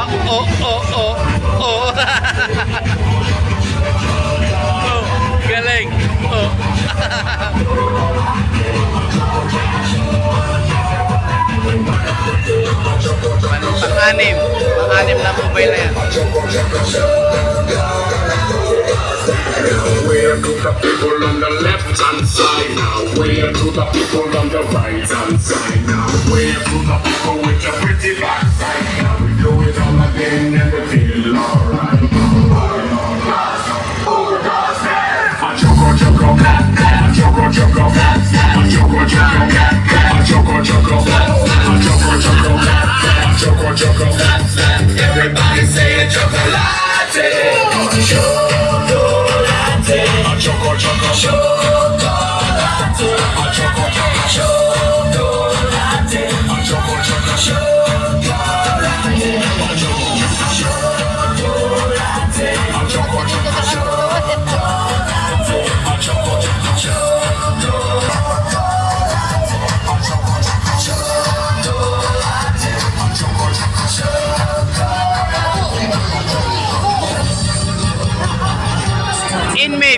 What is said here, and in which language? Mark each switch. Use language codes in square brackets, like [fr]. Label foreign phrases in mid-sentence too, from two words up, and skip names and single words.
[tl] Oh, oh, oh, oh. Oh, galing. Oh. Pang-anim. Pang-anim na mobile na yan. [en] Where do the people on the left hand side now? Where do the people on the right hand side now? Where do the people with the pretty backside now? We do it all again and we feel alright. A choco choco, a choco choco, a choco choco, a choco choco, a choco choco, a choco choco. Everybody say a chocolate. Chocolate. A choco choco. Chocolate. A choco choco. Chocolate. A choco choco. Chocolate. A choco choco. Inmate.